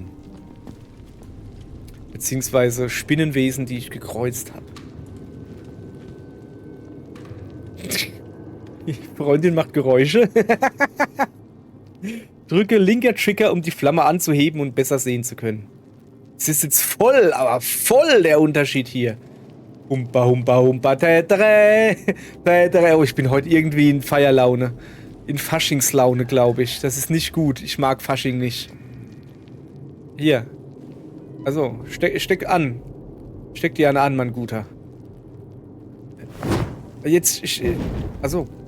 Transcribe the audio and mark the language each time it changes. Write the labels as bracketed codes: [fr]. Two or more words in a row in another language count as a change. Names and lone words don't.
[de] Beziehungsweise Spinnenwesen, die ich gekreuzt habe. Die Freundin macht Geräusche. Drücke linker Trigger, um die Flamme anzuheben und besser sehen zu können. Es ist jetzt voll, aber voll der Unterschied hier. Humpa, humpa, humpa, tätere, tätere. Oh, ich bin heute irgendwie in Feierlaune. In Faschingslaune, glaube ich. Das ist nicht gut. Ich mag Fasching nicht. Hier. Also, steck an. Steck die eine an, mein Guter. Jetzt, also.